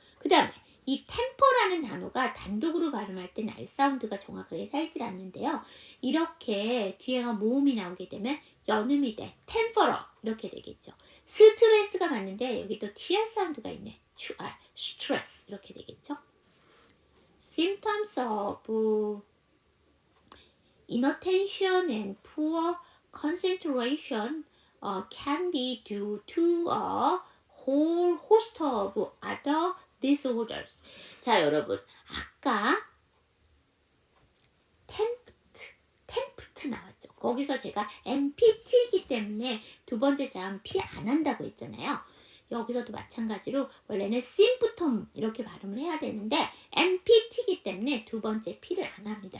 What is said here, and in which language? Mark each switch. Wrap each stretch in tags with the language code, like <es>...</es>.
<ko>그 다음에 이 temper라는 단어가 단독으로 발음할 땐 R 사운드가 정확하게 살질 않는데요. 이렇게 뒤에가 모음이 나오게 되면 연음이 돼. temper 이렇게 되겠죠. 스트레스가 맞는데 여기 또 TR 사운드가 있네. TR, stress 이렇게 되겠죠.</ko> <en>symptoms of inattention and poor concentration can be due to a whole host of other disorders.</en> <ko>자, 여러분, 아까 tempt 나왔죠. 거기서 제가 MPT이기 때문에 두 번째 자음 P 안 한다고 했잖아요. 여기서도 마찬가지로 원래는 symptom 이렇게 발음을 해야 되는데 MPT이기 때문에 두 번째 P를 안 합니다.</ko>